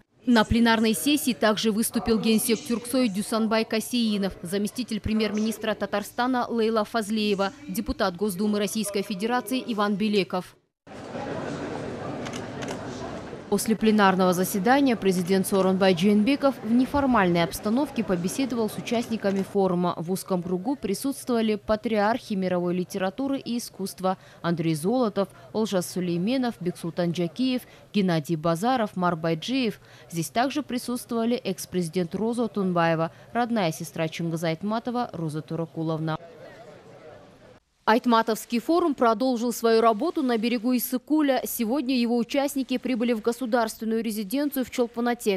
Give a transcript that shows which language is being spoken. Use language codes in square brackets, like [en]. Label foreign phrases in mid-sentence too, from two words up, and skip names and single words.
[ru] На пленарной сессии также выступил генсек Тюрксой Дюсанбай Касеинов, заместитель премьер-министра Татарстана Лейла Фазлеева, депутат Госдумы Российской Федерации Иван Белеков. После пленарного заседания президент Сооронбай Джейнбеков в неформальной обстановке побеседовал с участниками форума. В узком кругу присутствовали патриархи мировой литературы и искусства Андрей Золотов, Олжас Сулейменов, Бексултан Джакиев, Геннадий Базаров, Мар Байджиев. Здесь также присутствовали экс-президент Роза Тунбаева, родная сестра Чингиза Айтматова Роза Туракуловна. Айтматовский форум продолжил свою работу на берегу Иссыкуля. Сегодня его участники прибыли в государственную резиденцию в Чолпон-Ате.